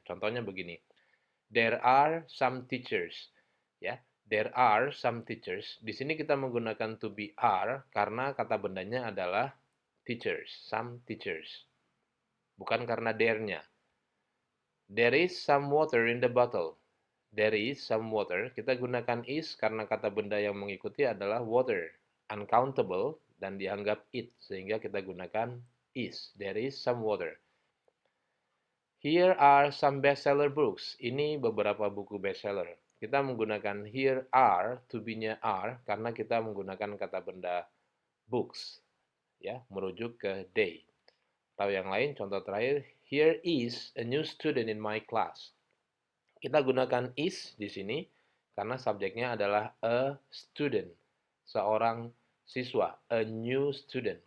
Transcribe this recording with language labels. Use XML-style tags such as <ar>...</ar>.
<id>Contohnya begini,</id> <en>there are some teachers. Ya, there are some teachers.</en> <id>Di sini kita menggunakan</id> <en>to be are</en> <id>karena kata bendanya adalah teachers,</id> <en>some teachers.</en> <id>Bukan karena there-nya.</id> <en>There is some water in the bottle. There is some water.</en> <id>Kita gunakan is karena kata benda yang mengikuti adalah water. Uncountable dan dianggap it. Sehingga kita gunakan is.</id> <en>There is some water. Here are some bestseller books.</en> <id>Ini beberapa buku bestseller. Kita menggunakan</id> <en>here are,</en> <id>to be-nya are, karena kita menggunakan kata benda books. Ya, merujuk ke</id> <en>they.</en> <id>Atau yang lain, contoh terakhir,</id> <en>here is a new student in my class.</en> <id>Kita gunakan is di sini karena subjeknya adalah a student, seorang siswa,</id> <en>a new student.</en>